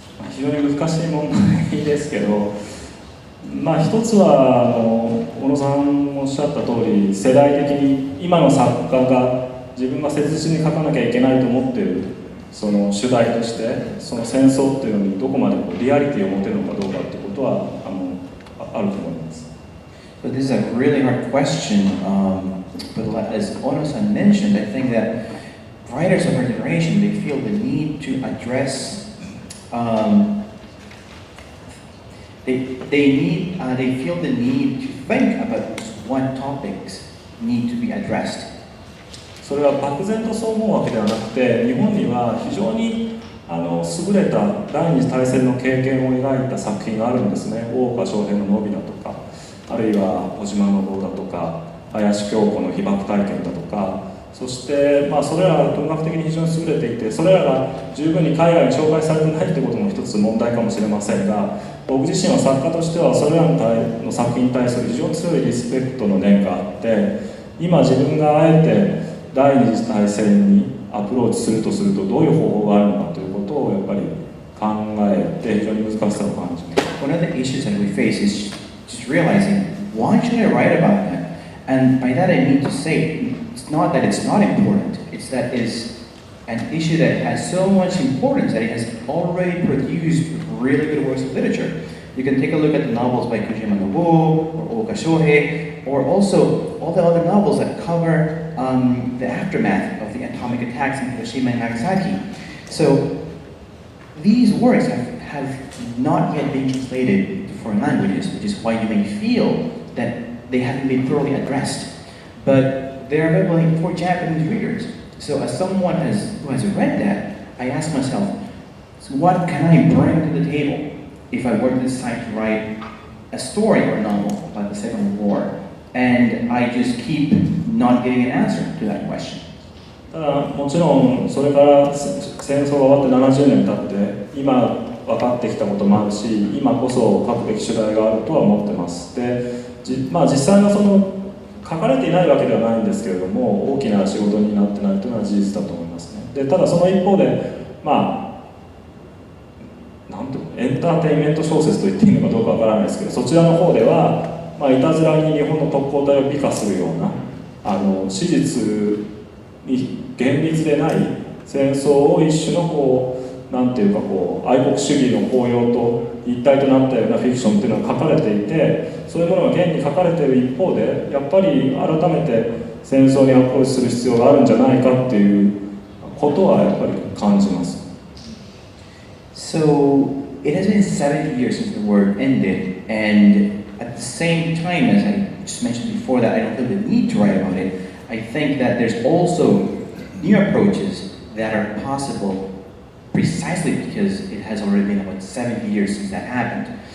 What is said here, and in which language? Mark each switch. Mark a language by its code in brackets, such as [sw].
[ja] 非常に難しい問題ですけど、一つは小野さんおっしゃった通り、世代的に今の作家が自分が切実に書かなきゃいけないと思っているその主題としてその戦争っていうのにどこまでリアリティを持てるのかどうかってことはあると思います。 [en] But this is a really hard question. But as Ono-san mentioned, I think that writers of our generation, they feel the need to address. They feel the need to think about what topics need to be addressed. [ja] それは漠然とそう思うわけではなくて、日本には非常に優れた第二次大戦の経験を描いた作品があるんですね。大岡昇平の野びなとか、あるいは小島信夫だとか、林京子の被爆体験だとか、そしてそれらが文学的に非常に優れていて、それらが十分に海外に紹介されてないということも一つ問題かもしれませんが、僕自身は作家としてはそれらの作品に対する非常に強いリスペクトの念があって、今自分があえて第二次大戦にアプローチするとするとどういう方法があるのかということをやっぱり考えて非常に難しさを感じます。 [en] One of the issues that we face is just realizing, why should I write about that? And by that I mean to say, it's not that it's not important, it's that it's an issue that has so much importance that it has already produced really good works of literature. You can take a look at the novels by Kojima Nobuo or Oka Shohei, or also all the other novels that cover the aftermath of the atomic attacks in Hiroshima and Nagasaki. So these works have not yet been translated to foreign languages, which is why you may feel that they haven't been thoroughly addressed. But they are available for Japanese readers. So as someone who has read that, I ask myself, so what can I bring to the table if I were to decide to write a story or a novel about the Second World War, and I just keep not getting an answer to that question? [ja] ただもちろんそれから戦争が終わって70年経って今分かってきたこともあるし、今こそ書くべき主題があるとは思ってます。で、実際はその書かれていないわけではないんですけれども、大きな仕事になってないというのは事実だと思いますね。で、ただその一方で、なんていうの、エンターテインメント小説と言っていいのかどうかわからないですけど、そちらの方では、いたずらに日本の特攻隊を美化するような史実に厳密でない戦争を一種のなんていうか愛国主義の高揚と一体となったようなフィクションっていうのが書かれていて、そういうものが現に書かれている一方で、やっぱり改めて戦争にアプローチする必要があるんじゃないかっていうことはやっぱり感じます。 [en] So it has been 70 years since the war ended, and at the same time, as I just mentioned before, that I don't feel the need to write about it, I think that there's also new approaches that are possible precisely because it has already been about 70 years since that happened.